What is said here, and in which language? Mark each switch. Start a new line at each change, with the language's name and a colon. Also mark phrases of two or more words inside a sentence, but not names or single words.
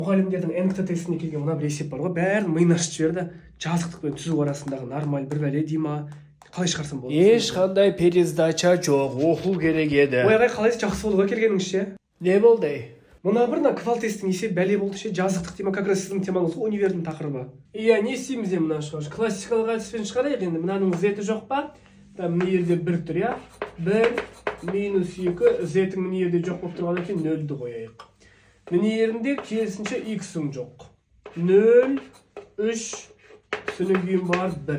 Kazakh: мұғалімдердің нкт тестіне келген мына бір есеп бар ғой, бәрін миын ашып жіберді. Жазықтық пен түзу арасындағы нормаль бір бәле дей ма? Қалай шығарсам болады? Ешқандай пересдача жоқ, оқу керек еді. Ой ағай, қалайсыз, жақсы болды ғой келгеніңіз ше? Не болды? Мына бір квал тесттің есеп бәле болды ше. Жазықтық тема
Russian: как раз
Kazakh: сіздің темаңыз ғой, универдің тақырыбы. Иә, не істейміз енді мына шығар? Классикалық әдіспен шығарайық енді. Мынаның зеті жоқ па? Мына жерде 1 тұр, иә? 1 минус 2, зетің мына жерде жоқ болып тұрған екен, 0-ді қояйық. Мына жерінде керісінше x-ің жоқ. 0, 3, содан кейін бар 1.